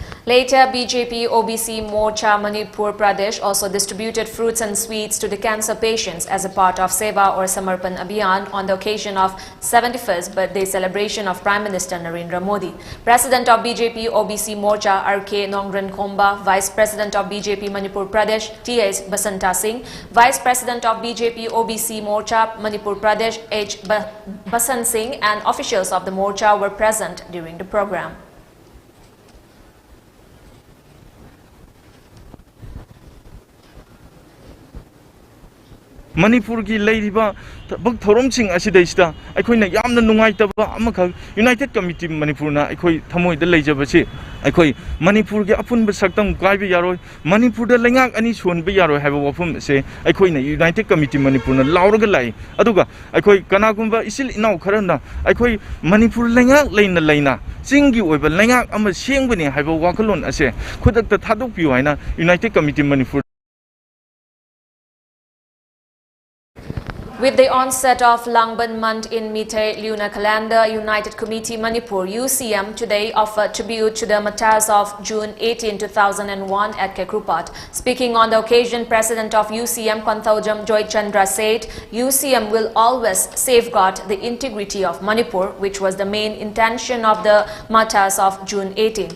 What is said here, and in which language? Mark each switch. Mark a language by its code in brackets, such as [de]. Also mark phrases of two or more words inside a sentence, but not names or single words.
[en] Later, BJP OBC Morcha Manipur Pradesh also distributed fruits and sweets to the cancer patients as a part of Seva or Samarpan Abhiyan on the occasion of 71st birthday celebration of Prime Minister Narendra Modi. President of BJP OBC Morcha RK Nongren Khomba, Vice President of BJP Manipur Pradesh T.S. Basanta Singh, Vice President of BJP OBC Morcha Manipur Pradesh H. Basant Singh and officials of the Morcha were present during the program. [mni] Manipur ki leiriba bak thorom sing asidaista aikoi na yamna nungai taba amakha United Committee Manipur na aikoi thamoi da leijaba chi aikoi Manipur ki apun ba saktam kaiba yaroi Manipur da lengak ani son ba yaroi haiba wafum se aikoi na United Committee Manipur na lauraga lai aduga aikoi kanagumba isil inau kharana aikoi Manipur lengak leina singi oiba lengak ama sengbani haiba wakalon ase khudak ta thadok piu haina United Committee Manipur. [en] With the onset of Langban month in Meitei lunar calendar, United Committee Manipur UCM today offered tribute to the martyrs of June 18, 2001 at Kekrupat. Speaking on the occasion, President of UCM Kontaujam Joy Chandra said, UCM will always safeguard the integrity of Manipur, which was the main intention of the martyrs of June 18.